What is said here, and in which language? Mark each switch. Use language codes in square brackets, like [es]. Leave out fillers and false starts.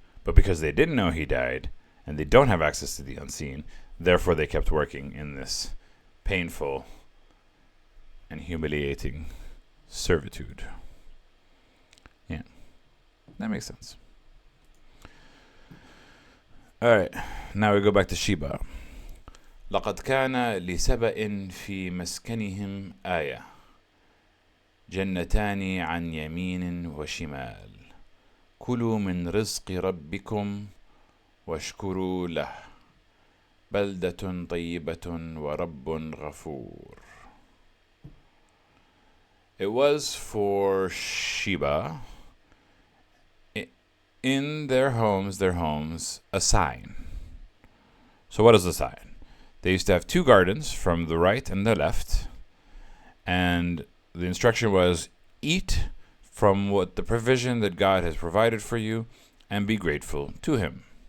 [en] But because they didn't know he died, and they don't have access to the unseen, therefore they kept working in this painful and humiliating servitude. Yeah, that makes sense. All right, now we go back to Sheba. [ar] لقد كان لسبأ في مسكنهم آية جنتان عن يمين وشمال كلوا من رزق ربكم واشكروا له بلدة طيبة ورب غفور. [en] It was for Sheba in their homes, a sign. So what is the sign? They used to have two gardens from the right and the left, and the instruction was eat from what the provision that God has provided for you and be grateful to him.